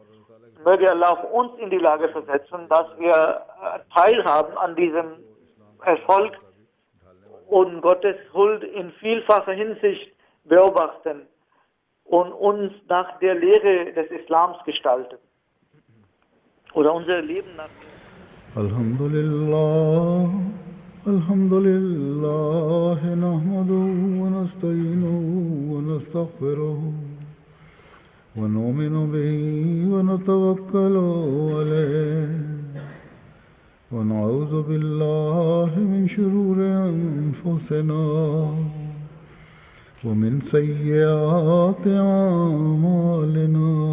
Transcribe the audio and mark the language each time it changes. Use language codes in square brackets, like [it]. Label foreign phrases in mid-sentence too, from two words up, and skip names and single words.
[de] Möge Allah auch uns in die Lage versetzen, dass wir teilhaben an diesem Erfolg und Gottes Huld in vielfacher Hinsicht beobachten und uns nach der Lehre des Islams gestalten. Oder unser Leben nach Alhamdulillah. [ar] الحمد لله نحمده ونستعينه ونستغفره ونؤمن به ونتوكل عليه ونعوذ بالله من شرور أنفسنا ومن سيئات أعمالنا